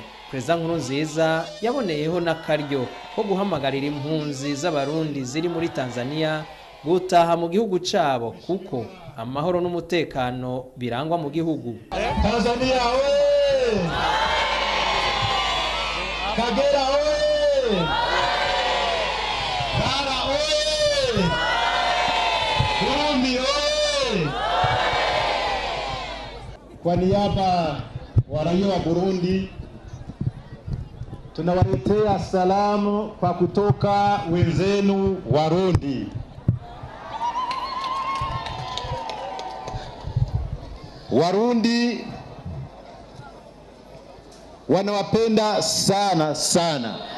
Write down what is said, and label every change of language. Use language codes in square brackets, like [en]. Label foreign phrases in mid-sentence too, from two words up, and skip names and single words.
[rn] Perezida Nkurunziza yaboneyeho n'akaryo ko guhamagarira impunzi z'abarundi ziri muri Tanzania gutaha mu gihugu cabo kuko amahoro n'umutekano birangwa mu gihugu. [sw] Tanzania we! Kagera oye! Bara oye! Burundi oye! Kwa niaba wa raia wa Burundi tunawaletea salamu kwa kutoka wenzenu Warundi. Warundi wanawapenda sana sana.